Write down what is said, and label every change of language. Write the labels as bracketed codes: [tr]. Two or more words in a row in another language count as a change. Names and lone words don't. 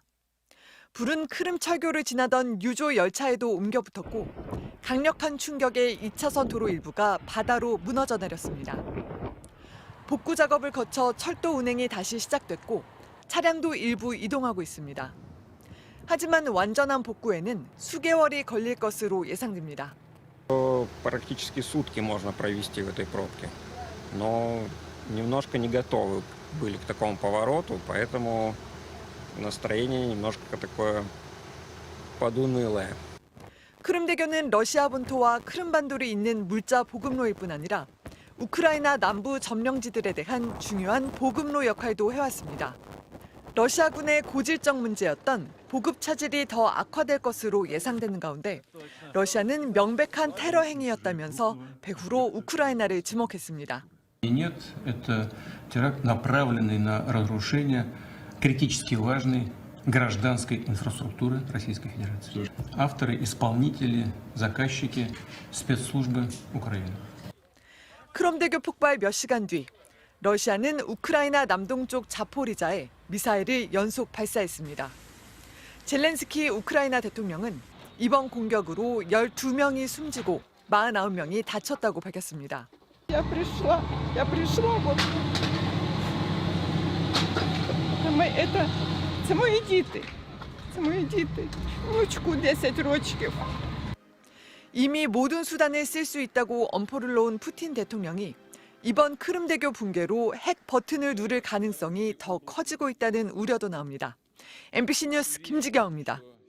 [ko] 불은 크림 철교를 지나던 유조 열차에도 옮겨 붙었고 강력한 충격에 2차선 도로 일부가 바다로 무너져 내렸습니다. 복구 작업을 거쳐 철도 운행이 다시 시작됐고 차량도 일부 이동하고 있습니다. 하지만 완전한 복구에는 수개월이 걸릴 것으로 예상됩니다. [ru] Практически сутки можно провести в этой пробке. Но немножко не готовы были к такому повороту, поэтому настроение немножко такое подунылое. [ko] 크림대교는 러시아 본토와 크림반도를 잇는 물자 보급로일 뿐 아니라 우크라이나 남부 점령지들에 대한 중요한 보급로 역할도 해왔습니다. 러시아군의 고질적 문제였던 보급 차질이 더 악화될 것으로 예상되는 가운데 러시아는 명백한 테러 행위였다면서 배후로 우크라이나를 지목했습니다. [ru] Нет, это теракт, направленный на разрушение критически важной гражданской инфраструктуры Российской Федерации. Авторы, исполнители, заказчики, спецслужбы Украины. [ko] 크림대교 폭발 몇 시간 뒤 러시아는 우크라이나 남동쪽 자포리자에 미사일을 연속 발사했습니다. 젤렌스키 우크라이나 대통령은 이번 공격으로 12명이 숨지고 49명이 다쳤다고 밝혔습니다. [ru] Я пришла вот. [uk] Це мої діти. Внучку 10 років. [ko] 이미 모든 수단을 쓸 수 있다고 엄포를 놓은 푸틴 대통령이 이번 크림대교 붕괴로 핵 버튼을 누를 가능성이 더 커지고 있다는 우려도 나옵니다. MBC 뉴스 김지경입니다.